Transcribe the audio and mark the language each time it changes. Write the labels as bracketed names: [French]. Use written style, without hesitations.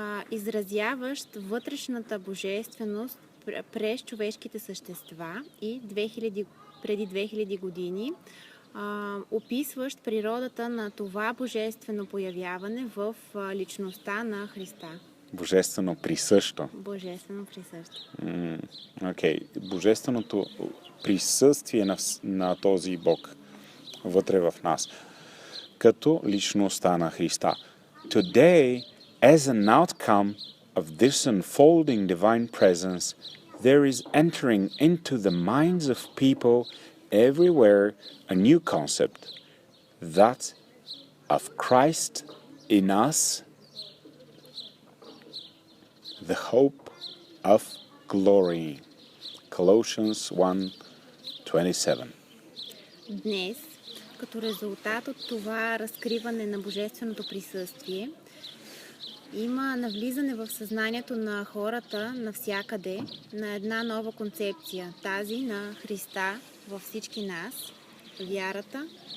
[Bulgarian] Изразяващ вътрешната божественост през човешките същества и преди 2000 години описващ природата на това божествено появяване в личността на Христа. Божествено присъщо. Божествено присъщо. Божественото присъствие на този Бог вътре в нас, като личността на Христа. [English] Today, as an outcome of this unfolding divine presence, there is entering into the minds of people everywhere a new concept, that of Christ in us, the hope of glory. Colossians 1:27. [Bulgarian] Днес, като резултат от това разкриване на божественото присъствие, има навлизане в съзнанието на хората навсякъде на една нова концепция, тази на Христа във всички нас, вярата,